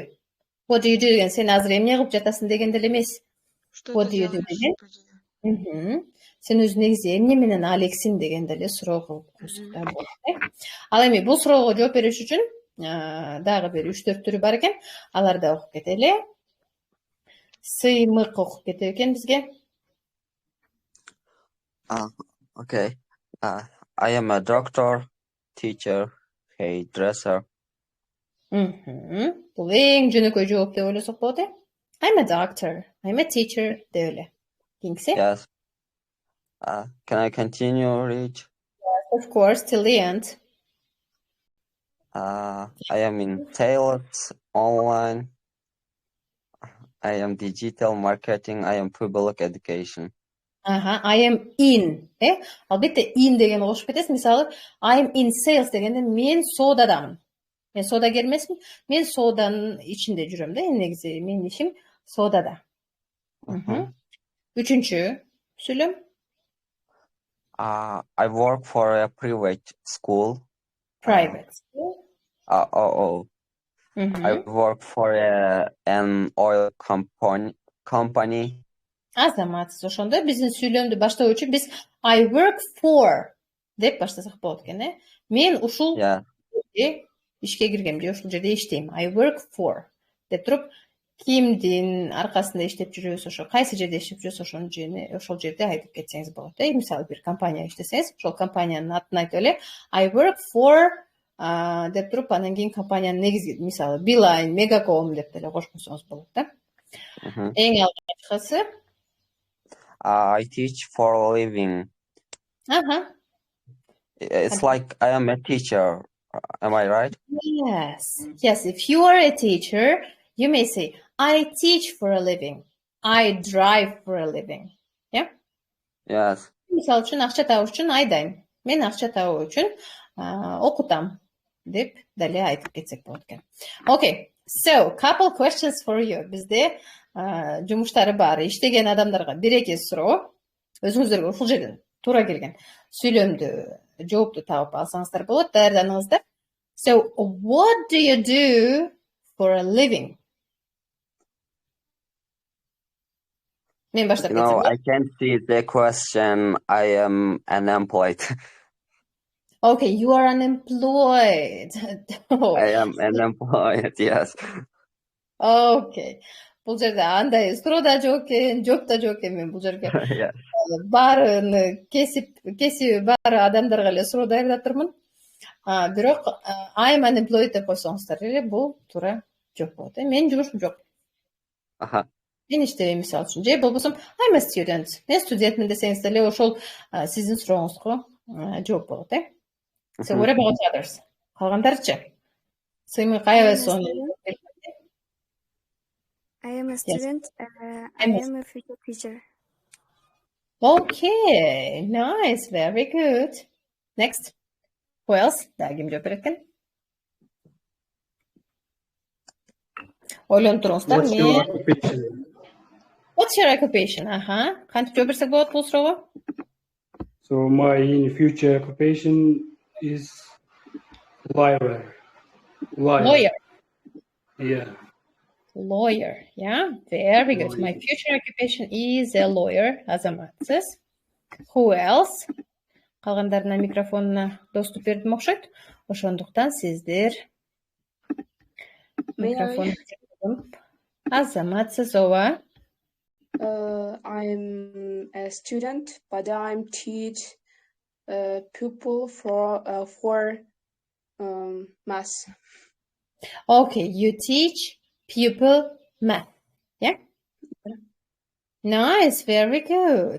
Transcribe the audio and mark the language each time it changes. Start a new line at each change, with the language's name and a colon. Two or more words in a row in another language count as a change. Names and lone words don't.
English: What do you do
Kyrgyz: деген сен азыр эмне кылып жатасың деген деле эмес.
English: What do you do
Kyrgyz: деген сен өзү негизи эмне менен алексиң деген деле суроо кылып койсок да болот. Ал эми бул суроого жооп бериш үчүн дагы бир 3-4 түрү бар экен. Аларды окуп кетели. Сыймык окуп кетет экен бизге.
English: Okay. I am a doctor, teacher, hairdresser.
Kyrgyz: Бул эң жөнөкөй жооп деп ойлосок болот,
English: I'm a doctor, I'm a teacher
Kyrgyz: деп эле. Кийинкиси?
English: Yes. Can I continue, Rich? Yes, of course, till the end. I am in sales, online. I am digital marketing. I am public education. I am in.
Kyrgyz: Албетте in деген кошуп кетесиз. Мисалы,
English: I am in sales
Kyrgyz: дегенде мен соодадамын. Мен соодагер эмесмин. Мен сооданын ичинде жүрөм да. Негизи менин ишим соодада. Үчүнчү сүйлөм.
English: I work for a private school. Private school. I work for an oil company.
Kyrgyz: Азаматсыз ошондо биздин сүйлөмдү баштоо үчүн биз
English: I work for
Kyrgyz: деп баштасак болот экен, Мен ушул жерде ишке киргем же ушул жерде иштейм.
English: I work for
Kyrgyz: деп туруп кимдин аркасында иштеп жүрөбүз, ошо кайсы жерде иштеп жүрөбүз, ошол жерде айтып кетсеңиз болот. Мисалы бир компанияга иштесеңиз, ошол компаниянын атын айтып эле
English: I work for
Kyrgyz: деп туруп анан кийин компаниянын негизги, мисалы Билайн, Мегаком деп деле кошконсоңуз болот да. Эң алгачкысы
English: I teach for a living. It's like I am a teacher. Am I right? Yes. If you are a teacher, you may say, I teach for a living. I drive for a living. Yeah? Yes.
Kyrgyz: Мисалы үчүн акча табыш үчүн айдайм. Мен акча табуу үчүн окутам деп деле айтып кетсек болот экен.
English: Okay. So, couple questions for you.
Kyrgyz: Бизде жумуштары бар. Иштеген адамдарга бир-эки суроо. Өзүңүздөргө ушул жерден туура келген сүйлөмдү, жоопту таап алсаңыздар болот. Даярданыңыздар.
English: So what do you do for a living?
Kyrgyz: Men başlap
English: No,
Kyrgyz: ketsem.
English: I can't see the question. I am unemployed. Okay, you are unemployed. I am unemployed, yes. Okay.
Kyrgyz: Бул жерде андай суроо да жок экен, жооп да жок экен. Мен бул жерге
English: Yeah.
Kyrgyz: баарын кесиби бар адамдарга эле суроо даярдап турмун. Бирок
English: I'm unemployed
Kyrgyz: деп койсоңуздар эле бул туура жок болот. Менин жумушум жок. Aha. Мен иштебейм мисалы үчүн. Же болбосо
English: I'm a student.
Kyrgyz: Мен студентмин десеңиз деле ошол сиздин сурооңузга жооп болот,
English: So what about others?
Kyrgyz: Калгандарчы? Сыймый кайбы сон?
English: I am a student. I am a future teacher. Okay, nice, very good. Next. Who else?
Kyrgyz: Да, ким жооп берет экен? Ойлонуп туруңуздар.
English: What's your occupation? What's your occupation?
Kyrgyz: Кантип жооп берсек болот бул суроого?
English: So my future occupation is lawyer. Lawyer. Yeah. Lawyer, yeah, very good. My future occupation is a lawyer, азаматсыз. Who else?
Kyrgyz: Калгандарына микрофонуна доступ бердим окшойт. Ошондуктан сиздер микрофон азаматсыз, ооба.
English: I'm a student, but I'm teach people for math. Okay, you teach people math, yeah? Nice, very good.